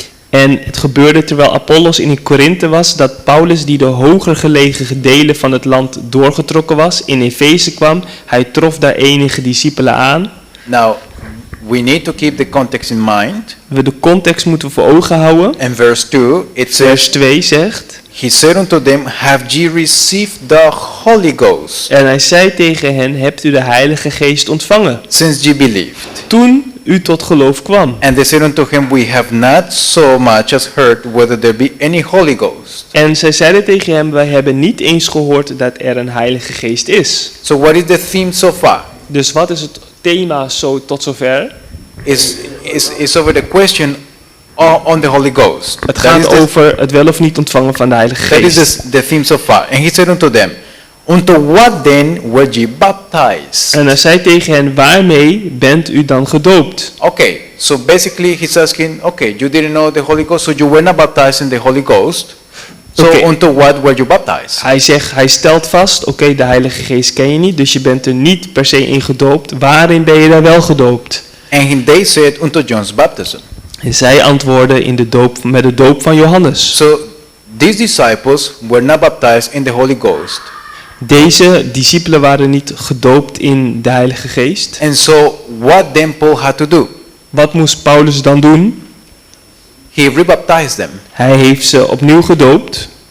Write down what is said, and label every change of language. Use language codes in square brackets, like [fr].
[nl] En het gebeurde terwijl Apollos in Korinthe was, dat Paulus, die de hoger gelegen delen van het land doorgetrokken was, in Efeze kwam. Hij trof daar enige discipelen aan. [en] Now, we need to keep the context in mind. [nl] De context moeten we voor ogen houden. [en] And verse 2, it says, [nl] vers 2 zegt, [en] He said unto them, Have ye received the Holy Ghost? [nl] En hij zei tegen hen, hebt u de Heilige Geest ontvangen? [en] Since ye believed. [nl] Toen u tot geloof kwam. [en] And they said unto him, We have not so much as heard whether there be any Holy Ghost. [nl] En zij zeiden tegen hem, wij hebben niet eens gehoord dat er een Heilige Geest is. [en] So what is the theme so far? [nl] Dus wat is het thema tot zover? [en] Is over the question on the Holy Ghost. [nl] Het gaat over het wel of niet ontvangen van de Heilige Geest. [en] That is the theme so far. And he said unto them, Unto what then were ye baptized? [nl] En hij zei tegen hen, waarmee bent u dan gedoopt? [en] Okay, so basically he's asking, okay, you didn't know the Holy Ghost, so you were not baptized in the Holy Ghost. So unto what were you baptized? [nl] Hij stelt vast, oké, de Heilige Geest ken je niet, dus je bent er niet per se in gedoopt. Waarin ben je dan wel gedoopt? [en] And they said unto John's baptism. [nl] En zij antwoordden in de doop, met de doop van Johannes. [en] So these disciples were not baptized in the Holy Ghost. [nl] Deze discipelen waren niet gedoopt in de Heilige Geest. [en] And so what then Paul had to do? [nl] Wat moest Paulus dan doen? [en] He rebaptized them. [nl] Hij heeft ze opnieuw gedoopt.